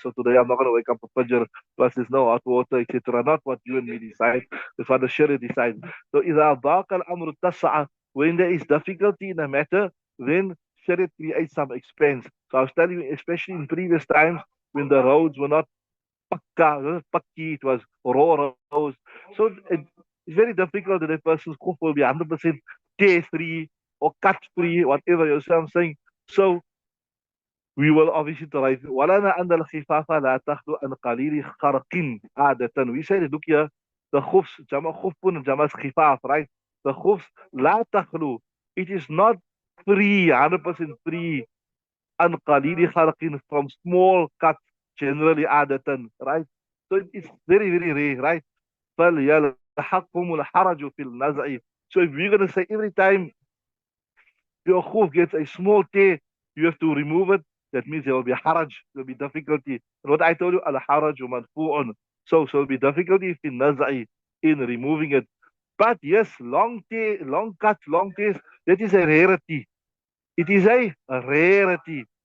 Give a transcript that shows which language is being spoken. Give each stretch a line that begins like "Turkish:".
English: So today I'm not going to wake up for Fajr. Plus there's no hot water, etc. Not what you and me decide. It's what the Sharia decides. So
Arabic: إذا ضاق الأمر اتصل.
English: When there is difficulty in a matter, then Sharia creates some expense. So I was telling you, especially in previous times when the roads were not pakki, it was raw roads. So it's very difficult that a person's khuf will be 100% tear free or cut free, whatever you're saying. So we will obviously try.
Arabic: ولنا أن الخفاف لا تخلو عن قليل خرق عادة.
English: We say look here, the khufs, جمع khufun, جمع khifaf, right? The khufs
Arabic: لا تخلو.
English: It is not free, 100% free,
Arabic: عن قليل خرق,
English: from small cuts, generally عادة, right? So it's very, very rare, right?
Arabic: فليلحقهم الحرج في النزع.
English: So if we're going to say every time your khuf gets a small tear, you have to remove it. That means there will be haraj, there will be difficulty. And what I told you, al haraj madfu'un. So there will be difficulty in nazai, in removing it. But yes, long tear, long cuts, long tears, that is a rarity. It is a rarity.